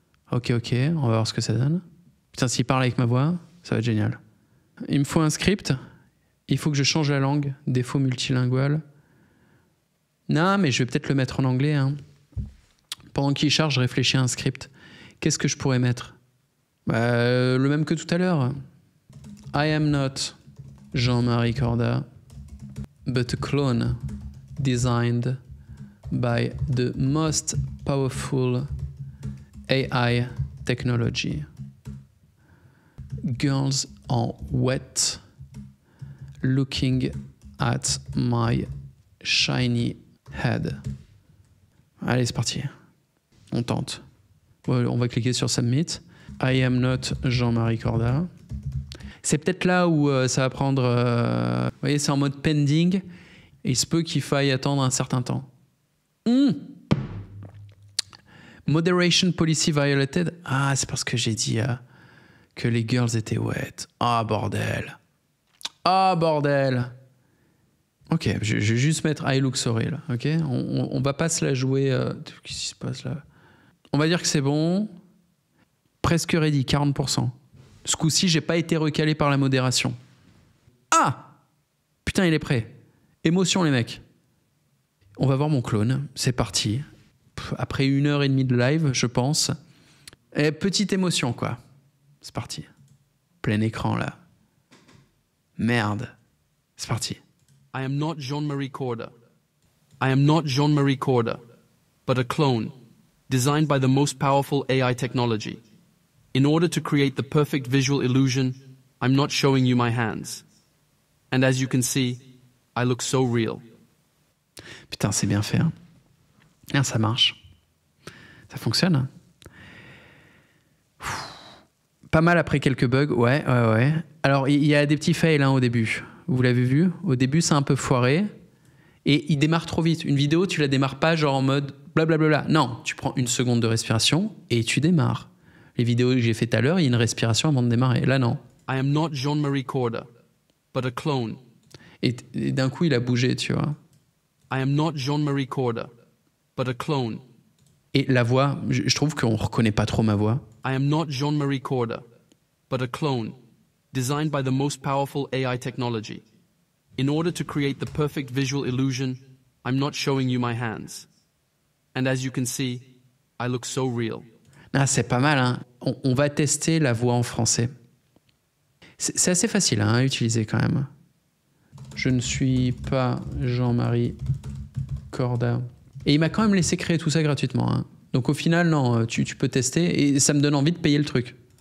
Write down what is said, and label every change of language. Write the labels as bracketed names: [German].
[French] Ok, on va voir ce que ça donne. Putain, s'il parle avec ma voix, ça va être génial. Il me faut un script. Il faut que je change la langue. Défaut multilingual. Non, mais je vais peut-être le mettre en anglais. Hein. Pendant qu'il charge, je réfléchis à un script. Qu'est-ce que je pourrais mettre? Le même que tout à l'heure. [English] I am not Jean-Marie Corda, but a clone designed by the most powerful AI technology. Girls are wet, looking at my shiny head. [French] Allez, c'est parti. On tente. On va cliquer sur Submit. [English] I am not Jean-Marie Corda. [French] C'est peut-être là où ça va prendre... vous voyez, c'est en mode pending. Et il se peut qu'il faille attendre un certain temps. [English] Moderation policy violated. [French] Ah, c'est parce que j'ai dit que les girls étaient wet. Ah, bordel. Ah, bordel. Ok, je vais juste mettre [English] I look sorry, [French] là. Ok, on va pas se la jouer... Qu'est-ce qui se passe, là? On va dire que c'est bon. Presque [English] ready, [French] 40%. Ce coup-ci, j'ai pas été recalé par la modération. Ah! Putain, il est prêt. Émotion, les mecs. On va voir mon clone. C'est parti. Après 1h30 de live, je pense. Et petite émotion, quoi. C'est parti. Plein écran, là. Merde. C'est parti. [English] I am not Jean-Marie Corda. I am not Jean-Marie Corda, but a clone designed by the most powerful AI technology. In order to create the perfect visual illusion, I'm not showing you my hands. And as you can see, I look so real. [French] Putain, c'est bien fait. Hein. Ah, ça marche. Ça fonctionne. Hein. Pas mal après quelques bugs, ouais. Alors, il y a des petits fails hein, au début. Vous l'avez vu ? Au début, c'est un peu foiré. Et il démarre trop vite. Une vidéo, tu la démarres pas genre en mode blablabla. Non, tu prends une seconde de respiration et tu démarres. Les vidéos que j'ai fait tout à l'heure, il y a une respiration avant de démarrer. Là, non. [English] I am not Jean-Marie Corda, but a clone. [French] Et d'un coup, il a bougé, tu vois. [English] I am not Jean-Marie Corda, but a clone. [French] Et la voix, je trouve qu'on reconnaît pas trop ma voix. [English] I am not Jean-Marie Corda, but a clone, designed by the most powerful AI technology. In order to create the perfect visual illusion, I'm not showing you my hands. And as you can see, I look so real. [French] Ah, c'est pas mal, hein. On va tester la voix en français. C'est assez facile hein, à utiliser quand même. Je ne suis pas Jean-Marie Corda. Et il m'a quand même laissé créer tout ça gratuitement. Hein. Donc au final, non, tu peux tester et ça me donne envie de payer le truc.